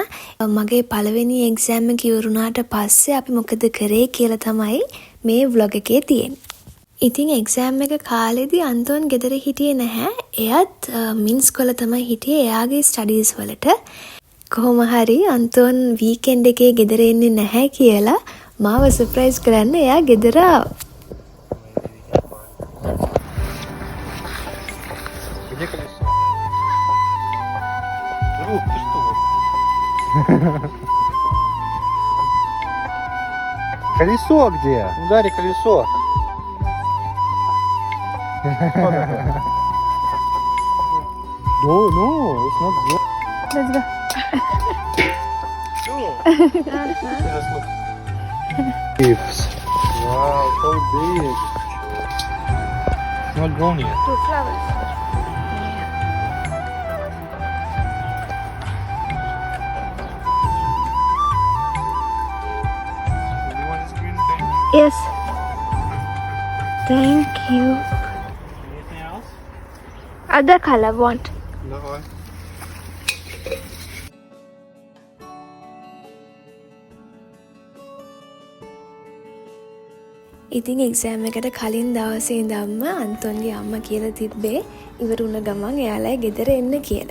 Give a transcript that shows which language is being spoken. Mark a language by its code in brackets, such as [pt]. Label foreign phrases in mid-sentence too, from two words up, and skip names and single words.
[si] මගේ පළවෙනි එක්සෑම් එක ඉවරුණාට පස්සේ අපි මොකද කරේ කියලා තමයි මේ vlog එකේ තියෙන්නේ. ඉතින් එක්සෑම් එක කාලෙදී අන්තෝන් ගෙදර හිටියේ නැහැ. එයත් මින්ස්කොල තමයි හිටියේ එයාගේ ස්ටඩීස් වලට. කොහොම හරි අන්තෝන් වීකෙන්ඩ් එකේ ගෙදර එන්නේ නැහැ කියලා මාව සර්ප්‍රයිස් කරන්න එයා ගෙදර ආවා. [ru] Где колесо? Друг, ты что? Колесо где? Удари колесо. [en] No, it's not there. Let's go. Just look. Leaves. Wow, so big. It's not grown yet. Two flowers. You want this green thing? Yes. Thank you. Anything else? Other color want. No. [si] ඉතින් එක්සෑම් එකට කලින් දවසේ ඉඳන්ම අන්තොන්ගේ අම්මා කියලා තිබ්බේ ඉවර වුණ ගමන් එයාලා ගෙදර එන්න කියලා.